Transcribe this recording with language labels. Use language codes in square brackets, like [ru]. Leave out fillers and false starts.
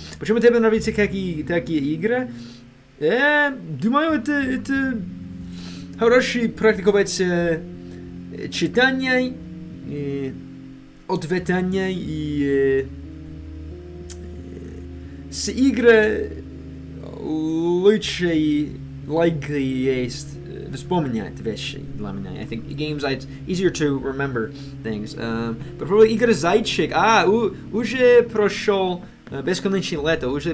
[ru] Почему тебе нравятся такие игры? Думаю, это хороший практиковать читание, ответание и с игры лучше есть вспоминать вещи для меня. [en] I think games it's easier to remember things. But probably [ru] игра зайчик. Уже прошел бесконечное лето.